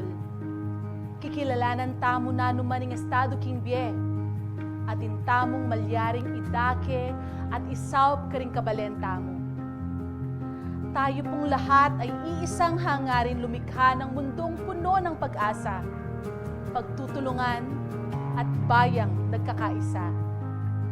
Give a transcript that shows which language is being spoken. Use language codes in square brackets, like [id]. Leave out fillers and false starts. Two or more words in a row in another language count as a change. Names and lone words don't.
[pam] Kikilalanan tamo na numaning estado king bie, at intamong malyaring idake at isaup karing kabalen tamo. [tl] Tayo pong lahat ay iisang hangarin lumikha ng mundong puno ng pag-asa, pagtutulungan at bayang nagkakaisa.